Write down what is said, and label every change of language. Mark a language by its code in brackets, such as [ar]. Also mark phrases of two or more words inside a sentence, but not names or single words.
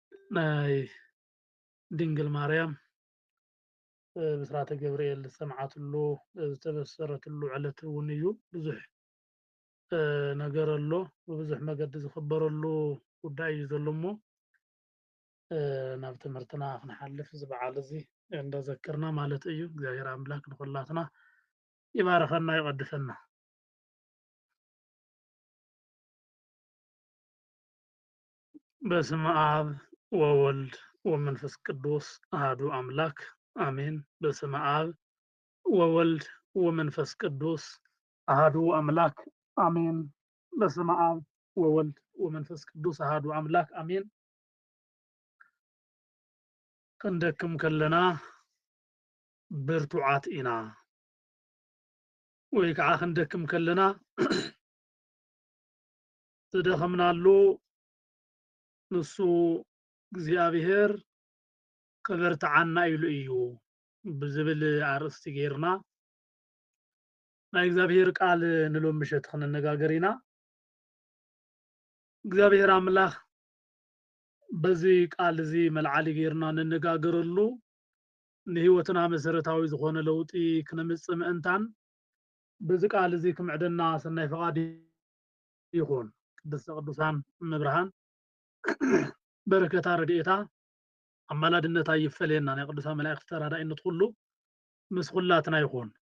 [ti] ናይ ድንግል ማርያም ብስራተ ገብርኤል ዝተሰምዓትሉ ዝተበሰረትሉ ዕለት እውን እዩ ብዙሕ ነገር ኣሎ ብብዙሕ መገዲ ዝኽበረሉ ጉዳይ እዩ ዘሎ እሞ ናብ ትምህርትና ክንሓልፍ እዚ በዓል እዚ እንዳዘከርና ማለት እዩ። እግዚአብሔር አምላክ ንኩላትና ይባርከና ይቀድሰና። [gez] በስመ አብ ወወልድ ወመንፈስ ቅዱስ አሐዱ አምላክ አሜን። በስመ አብ ወወልድ ወመንፈስ ቅዱስ አሐዱ አምላክ አሜን። በስመ አብ ወወልድ ወመንፈስ ቅዱስ አሐዱ አምላክ አሜን። [ti] ክንደክም ከለና ብርቱዓት ኢና ወይ ከዓ ክንደክም ከለና ዝደኸምናሉ ንሱ እግዚአብሔር ከበርትዓና ኢሉ እዩ ብዝብል አርእስቲ ጌርና ናይ እግዚአብሔር ቃል ንሎም ምሸት ክንነጋገር ኢና። እግዚአብሔር አምላክ በዚህ ቃል እዚ መልዓሊ ጌርና እንነጋገረሉ ንህይወትና መሰረታዊ ዝኾነ ለውጢ ክነምፅእ ምእንታን በዚ ቃል እዚ ክምዕደና ሰናይ ፈቃዲ ይኹን። ቅድስተ ቅዱሳን እመብርሃን በረከታ ረድኤታ አማላድነታ ይፈለየና። ናይ ቅዱሳን መላእክቲ ተራዳኢነት ኩሉ ምስ ኩላትና ይኹን።